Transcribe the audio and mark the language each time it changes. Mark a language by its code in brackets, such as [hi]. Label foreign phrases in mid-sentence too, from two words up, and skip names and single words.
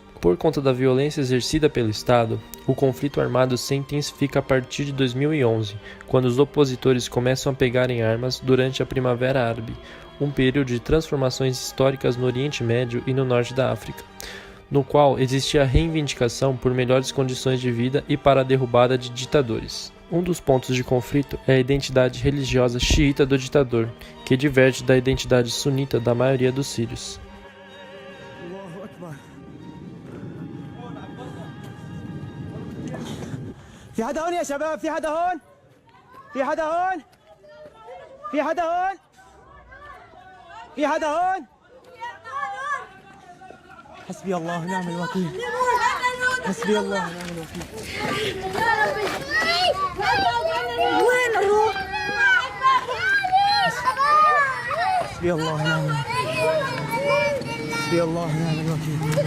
[pt] Por conta da violência exercida pelo Estado, o conflito armado se intensifica a partir de 2011, quando os opositores começam a pegar em armas durante a Primavera Árabe, um período de transformações históricas no Oriente Médio e no Norte da África, no qual existia a reivindicação por melhores condições de vida e para a derrubada de ditadores. Um dos pontos de conflito é a identidade religiosa xiita do ditador, que diverge da identidade sunita da maioria dos sírios. [ar] في حدا هون يا شباب في حدا هون في حدا هون في حدا هون في حدا هون حسبي الله ونعم الوكيل حسبي الله ونعم الوكيل وين نروح حسبي الله ونعم الوكيل حسبي الله ونعم الوكيل